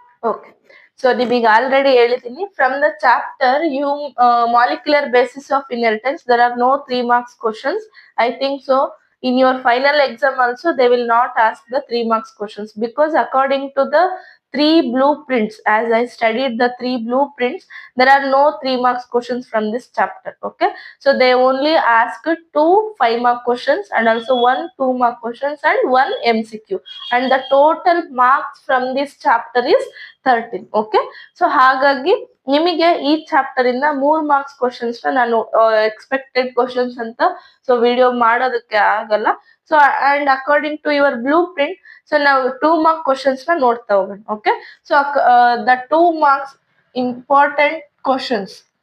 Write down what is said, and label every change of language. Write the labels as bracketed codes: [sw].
[en] okay, so [kn] ನಿಮಗೆ already ಹೇಳಿದ್ದೀನಿ [en] From the chapter you molecular basis of inheritance there are no 3 marks questions. I think so in your final exam also they will not ask the 3 marks questions, because according to the 3 blueprints, as I studied the 3 blueprints, there are no 3 marks questions from this chapter. Okay, so they only asked 2 5-mark questions and also 1 2-mark questions and 1 MCQ, and the total marks from this chapter is 13. [kn] Okay, so ಹಾಗಾಗಿ ನಿಮಗೆ ಈ chapter ಇಂದ 3 marks questions ನಾನು expected questions ಅಂತ so video ಮಾಡೋದಕ್ಕೆ ಆಗಲ್ಲ. [en] so and according to your blueprint, [kn] so ನಾವು 2 mark questions ನ ನೋಡ್ತಾ ಹೋಗೋಣ. [en] Okay, so the 2 marks important questions.